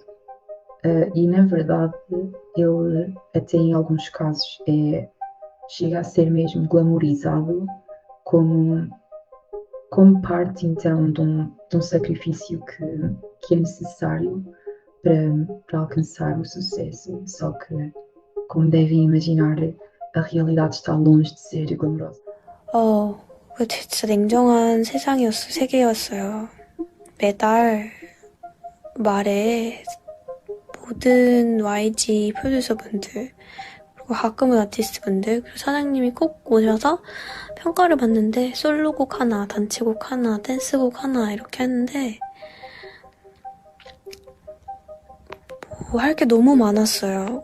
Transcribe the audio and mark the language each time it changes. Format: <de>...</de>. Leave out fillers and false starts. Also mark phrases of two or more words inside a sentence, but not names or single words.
<pt>E na verdade ele até em alguns casos chega a ser mesmo glamourizado como parte então de um sacrifício que é necessário para alcançar o sucesso. Só que, como devem imaginar, a realidade está longe de ser glamourosa.</pt> <ko>진짜 냉정한 세계였어요. 매달 말에 모든 YG 프로듀서분들 그리고 가끔은 아티스트분들 그리고 사장님이 꼭 오셔서 평가를 받는데 솔로곡 하나, 단체곡 하나, 댄스곡 하나 이렇게 했는데 뭐 할 게 너무 많았어요.</ko>